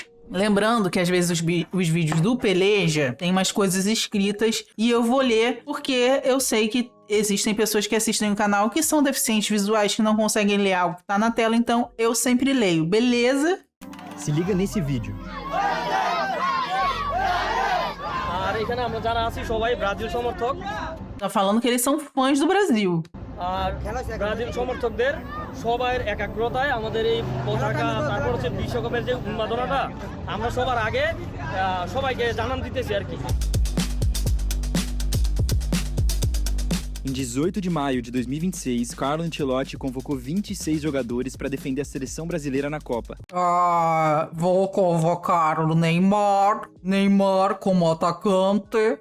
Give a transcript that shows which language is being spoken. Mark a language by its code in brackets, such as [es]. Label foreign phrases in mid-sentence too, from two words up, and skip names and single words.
[pt] Lembrando que às vezes os vídeos do Peleja tem umas coisas escritas e eu vou ler porque eu sei que existem pessoas que assistem o canal que são deficientes visuais, que não conseguem ler algo que tá na tela, então eu sempre leio, beleza? Se liga nesse vídeo. Tá falando que eles são fãs do Brasil. [bn] ব্রাজিল সমর্থকদের সবার একাগ্রতায় আমাদের এই পতাকা তারপর হচ্ছে বিশ্বকাপের যে উন্মাদনাটা আমরা সবার আগে সবাইকে জানান দিতেছি আর কি। [pt] Em 18 de maio de 2026, Carlo Ancelotti convocou 26 jogadores para defender a seleção brasileira na Copa. Vou convocar o Neymar como atacante.